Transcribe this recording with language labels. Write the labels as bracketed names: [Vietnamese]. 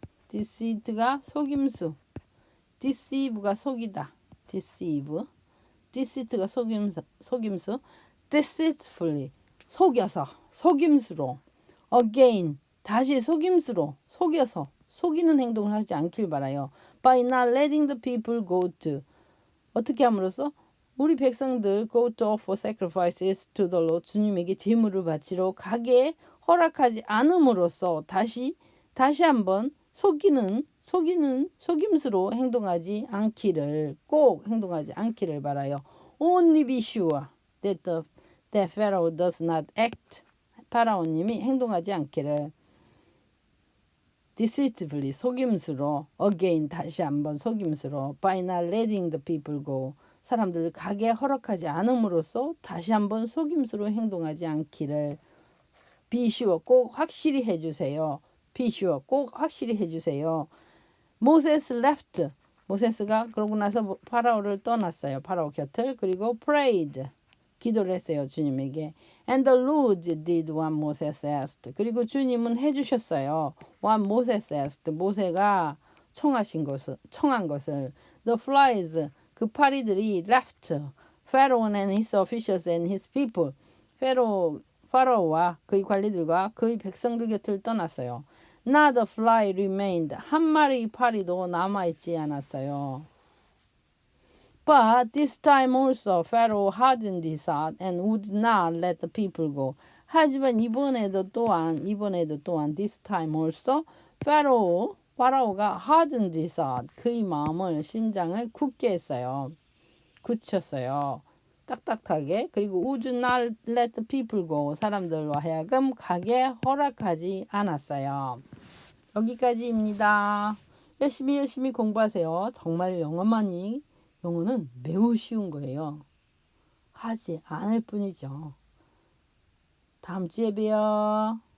[Korean] deceit가 속임수. deceive가 속이다. deceit가 속임수. deceitfully 속여서, 속임수로. again, 다시 속임수로, 속여서, 속이는 행동을 하지 않길 바라요. [English] by not letting the people go to, [Korean] 어떻게 함으로써? 우리 백성들 [English] go to offer sacrifices to the Lord, [Korean] 주님에게 제물을 바치러 가게 허락하지 않음으로써 다시 한번 속이는 속임수로 행동하지 않기를 꼭 행동하지 않기를 바라요. [English] Only be sure that Pharaoh does not act. [Korean] 파라오님이 행동하지 않기를 deceitfully 속임수로 again 다시 한번 속임수로 [English] by not letting the people go [Korean] 사람들 가게 허락하지 않음으로써 다시 한번 속임수로 행동하지 않기를 [English] be sure [Korean] 꼭 확실히 해주세요. [English] be sure [Korean] 꼭 확실히 해주세요. [English] Moses left [Korean] 모세스가 그러고 나서 파라오를 떠났어요. 파라오 곁을 그리고 prayed 기도를 했어요. 주님에게. [English] And the Lord did what Moses asked. [Korean] 그리고 주님은 해주셨어요. [English] What Moses asked. [Korean] 모세가 청한 것을. [English] The flies. [Korean] 그 파리들이 left. [English] Pharaoh and his officials and his people. [Korean] 파라오와 그의 관리들과 그의 백성들 곁을 떠났어요. [English] Not a fly remained. [Korean] 한 마리 파리도 남아있지 않았어요. [English] But this time also Pharaoh hardened his heart and would not let the people go. [Korean] 하지만 이번에도 또한 [English] this time also [Korean] 파라오가 [English] hardened his heart [Korean] 그의 마음을 심장을 굳게 했어요. 굳혔어요. 딱딱하게. 그리고 [English] would not let the people go. [Korean] 사람들과 하여금 가게 허락하지 않았어요. 여기까지입니다. 열심히 공부하세요. 정말 영어는 매우 쉬운 거예요. 하지 않을 뿐이죠. 다음 주에 봬요.